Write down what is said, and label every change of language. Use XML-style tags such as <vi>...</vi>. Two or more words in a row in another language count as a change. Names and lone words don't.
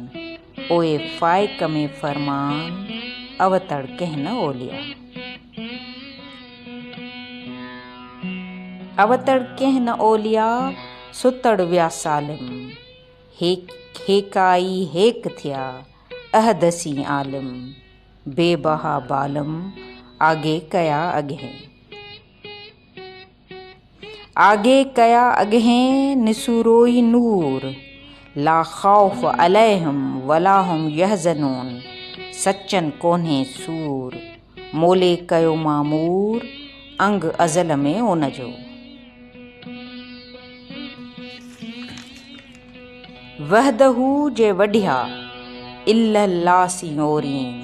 <sd>ओए फाइक में फरमान अवतड़ कंहिं न ओलिया। अवतड़ कंहिं न ओलिया सुतड़ विया सालिम। हेकाई हेक थिया अहदसी आलिम। बेबहा बालम आगे कया अॻिहें। आगे कया अॻिहें निसूरोई नूर।</sd> <ar>لا خوف عليهم ولا هم يحزنون.</ar> <sd>सचन कोन्हे सूर मोले कयो मामूर अंग अज़ल में उनजो। वहदहू जे वढिया इल्लल्लासी ओरीन।</sd>